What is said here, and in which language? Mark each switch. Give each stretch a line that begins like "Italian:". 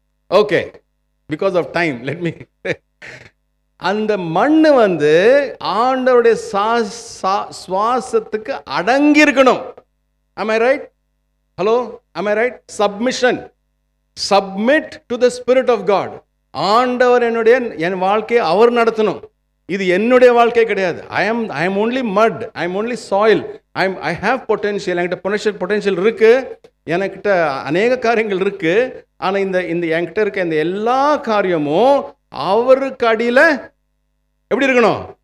English: Okay, because of time let me.
Tamil: அந்த மண்ணு வந்து ஆண்டவருடைய சுவாசத்துக்கு அடங்கி இருக்கணும்.
English: Am I right? Hello? Am I right? Submission. Submit to the Spirit of God.
Tamil: ஆண்டவர் என் வாழ்க்கையை அவர் நடத்தணும். இது என்னுடைய வாழ்க்கை கிடையாது.
English: I am only mud. I am only soil. I have potential.
Tamil: என்கிட்ட பொட்டென்ஷியல் இருக்கு. என்கிட்ட அநேக காரியங்கள் இருக்கு. ஆனால் இந்த என்கிட்ட இருக்க இந்த எல்லா காரியமும் அவருக்கு அடியில் எப்படி இருக்கணும்?